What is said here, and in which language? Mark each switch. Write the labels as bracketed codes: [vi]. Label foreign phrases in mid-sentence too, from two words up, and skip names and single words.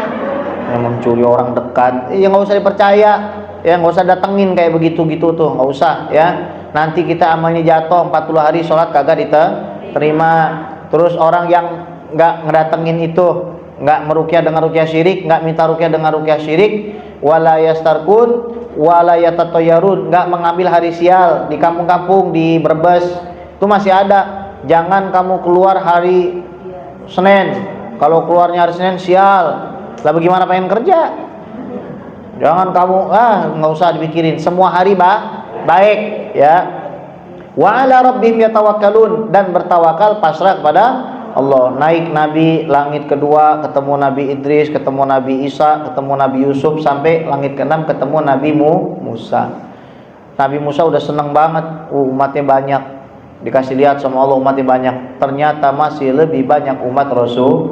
[id] Yang mencuri orang dekat, ya nggak usah dipercaya. Ya nggak usah datengin kayak begitu-gitu tuh, nggak usah. Ya, nanti kita amalnya jatuh 40 hari sholat kagak diterima. Terus orang yang nggak ngedatengin itu, nggak meruqyah dengan ruqyah syirik, nggak minta ruqyah dengan ruqyah syirik, [ar] ولا يسترقون ولا يتطيرون, [id] nggak mengambil hari sial di kampung-kampung, di Brebes itu masih ada. Jangan kamu keluar hari Senin, kalau keluarnya hari Senin sial. Lah bagaimana pengen kerja? Jangan kamu nggak usah dipikirin, semua hari baik, ya. [ar] وعلى ربهم يتوكلون, [id] dan bertawakal pasrah kepada Allah. Naik Nabi langit kedua, ketemu Nabi Idris, ketemu Nabi Isa, ketemu Nabi Yusuf, sampai langit ke-6 ketemu Nabi Musa. Nabi Musa udah seneng banget, umatnya banyak. Dikasih lihat sama Allah umatnya banyak. Ternyata masih lebih banyak umat Rasul.